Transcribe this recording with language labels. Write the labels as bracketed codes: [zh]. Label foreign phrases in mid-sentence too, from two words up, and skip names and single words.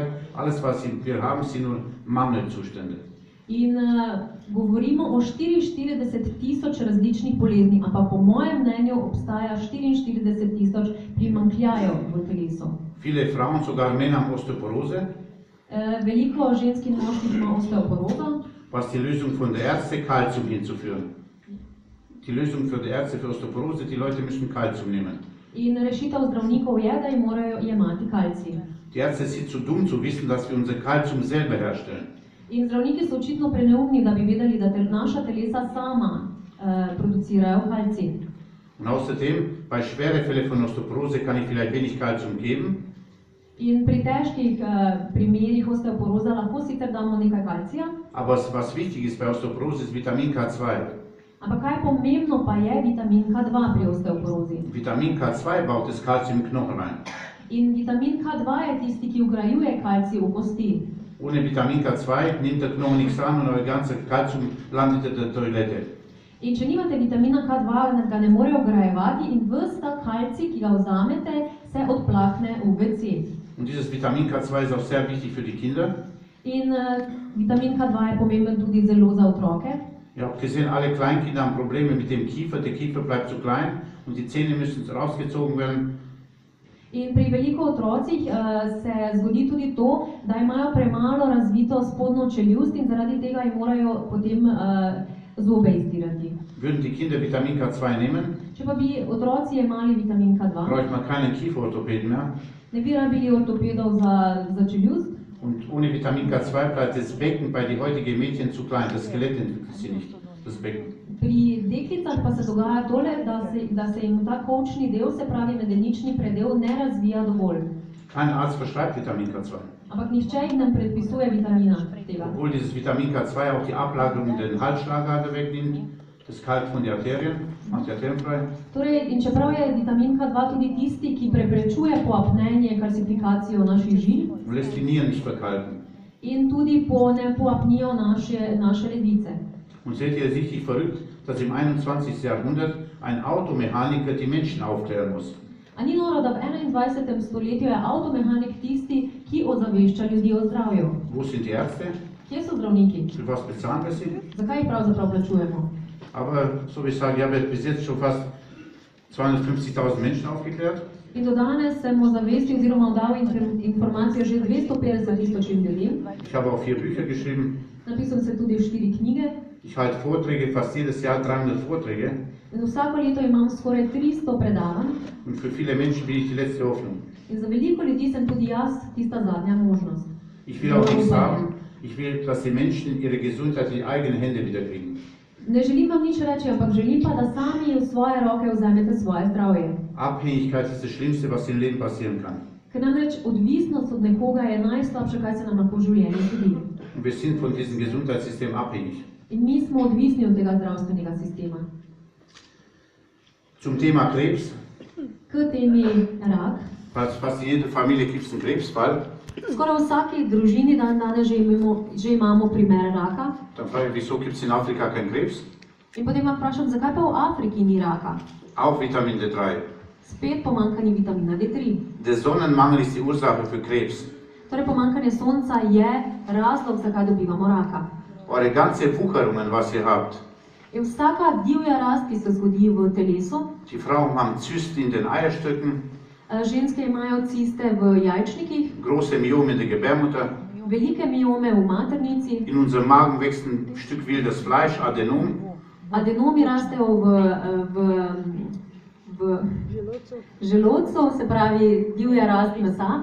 [de] Alles, was wir haben, sind nur Mangelzustände. [sl] In govorimo o 44.000 različnih bolezni, ampak po mojem mnenju obstaja 44.000 primanjkljajev v telesu. [de] Viele Frauen, sogar Männer haben Osteoporose. [sl] Veliko žensk in moških ima osteoporozo. [de] Was die Lösung von der Ärzte, Kalzium hinzuführen. Die Lösung für die Ärzte für Osteoporose, die Leute müssen Kalzium nehmen. [sl] In rešitev zdravnikov je, da jim morajo jemati kalcij. [de] Die Ärzte sind zu dumm zu wissen, dass wir unser Kalzium selber herstellen. [sl] In zdravniki so očitno preneumni, da bi vedeli, da naša telesa sama producirajo kalcij. [de] Und außerdem, bei schweren Fällen von Osteoporose kann ich vielleicht wenig Kalzium geben. [sl] In pri težkih primerih osteoporoze lahko sicer damo nekaj kalcija. [de] Aber was wichtig ist bei Osteoporose ist Vitamin K2. [sl] Ampak kaj pomembno pa je vitamin K2 pri osteoporozi. [de] Vitamin K2 baut das Kalzium im Knochen rein. [sl] In vitamin K2 je tisti, ki vgrajuje kalcij v kosti. [de] Ohne Vitamin K2 nimmt der Knochen nichts an und euer ganzes Kalzium landet in der Toilette. [sl] In če nimate vitamina K2, ga ne more vgrajevati in ves ta kalcij, ki ga vzamete, se odplakne v WC. [de] Und dieses Vitamin K2 ist auch sehr wichtig für die Kinder. [sl] In vitamin K2 je pomemben tudi zelo za otroke. [de] Ihr habt gesehen, alle Kleinkinder haben Probleme mit dem Kiefer. Der Kiefer bleibt zu klein und die Zähne müssen rausgezogen werden. [sl] In pri veliko otrocih se zgodi tudi to, da imajo premalo razvito spodnjo čeljust in zaradi tega jim morajo potem zobe izdirati. [de] Würden die Kinder Vitamin K2 nehmen, [sl] Če pa bi otroci jemali vitamin K2, [de] bräuchte man keinen Kieferorthopäden mehr. [sl] ne bi rabili ortopedov za čeljust. [de] Und ohne Vitamin K2 bleibt das Becken bei den heutigen Mädchen zu klein. Das Skelett entwickelt sich nicht, das Becken. [sl] Pri deklicah pa se dogaja tole, da se jim ta kolčni del, se pravi medenični predel, ne razvija dovolj. [de] Kein Arzt verschreibt Vitamin K2. [sl] Ampak nihče jih ne predpisuje vitamina tega. [de] Obwohl dieses Vitamin K2 auch die Ablagerung in den Halsschlagader wegnimmt, das kalt von den Arterien, macht die Arterien frei. [sl] Torej, in čeprav je vitamin K2 tudi tisti, ki preprečuje poapnenje, kalcifikacijo naših žil, [de] Und lässt die Nieren nicht verkalken. [sl] in tudi poapnijo naše ledvice. [de] Und seht ihr, es ist richtig verrückt, dass im 21. Jahrhundert ein Automechaniker die Menschen aufklären muss. [sl] A ni noro, da v 21. stoletju je avtomehanik tisti, ki ozavešča ljudi o zdravju? [de] Wo sind die Ärzte? [sl] Kje so zdravniki? [de] Für was bezahlen wir sie? [sl] Zakaj jih pravzaprav plačujemo? [de] Aber so wie ich sage, ich habe bis jetzt schon fast 250.000 Menschen aufgeklärt. [sl] In do danes sem ozavestil oziroma dal informacijo že 250.000 ljudem. [de] Ich habe auch 4 Bücher geschrieben. [sl] Napisal sem tudi 4 knjige. [de] Ich halte Vorträge, fast jedes Jahr 300 Vorträge. [sl] In vsako leto imam skoraj 300 predavanj. [de] Und für viele Menschen bin ich die letzte Hoffnung. [sl] In za veliko ljudi sem tudi jaz tista zadnja možnost. [de] Ich will auch nichts sagen. Ich will, dass die Menschen ihre Gesundheit in die eigenen Hände wiederkriegen. [sl] Ne želim vam nič reči, ampak želim pa, da sami v svoje roke vzamete svoje zdravje. [de] Abhängigkeit ist das Schlimmste, was im Leben passieren kann. [sl] Ker namreč odvisnost od nekoga je najslabše, kaj se nam lahko v življenju zgodi. [de] Und wir sind von diesem Gesundheitssystem abhängig. [sl] In mi smo odvisni od tega zdravstvenega sistema. [de] Zum Thema Krebs. [sl] K temi rak. [de] Fast in jeder Familie gibt es einen Krebsfall. [sl] Skoraj v vsaki družini danes že imamo primer raka. [de] Dann frage ich, wieso gibt es in Afrika keinen Krebs? [sl] In potem vam vprašam, zakaj pa v Afriki ni raka? [de] Auch Vitamin D3. [sl] Spet pomanjkanje vitamina D3. [de] Der Sonnenmangel ist die Ursache für Krebs. [sl] Torej pomanjkanje sonca je razlog, zakaj dobivamo raka. [de] Eure ganze Wucherungen, was ihr habt, [sl] In vsaka divja rast, ki se zgodi v telesu, [de] die Frauen haben Zysten in den Eierstöcken, [sl] ženske imajo ciste v jajčnikih, [de] große Myome in der Gebärmutter, [sl] velike miome v maternici, [de] in unserem Magen wächst ein Stück wildes Fleisch, [sl] Adenom, adenomi rastejo v želodcu, se pravi divja rast mesa,